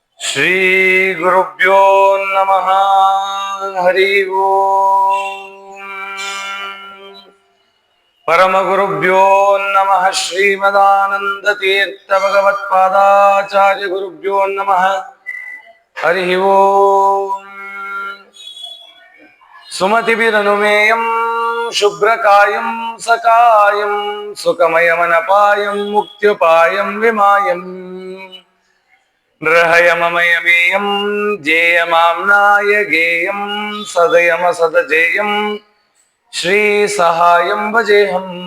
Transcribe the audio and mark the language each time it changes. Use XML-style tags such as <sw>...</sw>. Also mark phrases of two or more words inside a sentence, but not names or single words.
<sa>ಶ್ರೀ ಗುರುಭ್ಯೋ ನಮಃ. ಹರಿ ಓಂ. ಪರಮ ಗುರುಭ್ಯೋ ನಮಃ. ಶ್ರೀಮದಾನಂದ ತೀರ್ಥ ಭಗವತ್ಪಾದಾಚಾರ್ಯ ಗುರುಭ್ಯೋ ನಮಃ. ಹರಿ ಓಂ. ಸುಮತಿಭಿರನುಮೇಯಂ ಶುಭ್ರಕಾಯಂ ಸಕಾಯಂ ಸುಖಮಯಮನಪಾಯಂ ಮುಕ್ತ್ಯುಪಾಯಂ ವಿಮಾಯಂ ನೃಹಯಮಮಯಮೇಯಂ ಜೇಯಮಾಮ್ನಾಯ ಗೇಯಂ ಸದಯಮಸದಜೇಯಂ ಶ್ರೀ ಸಹಾಯಂ ಭಜೇಹಂ.</sa>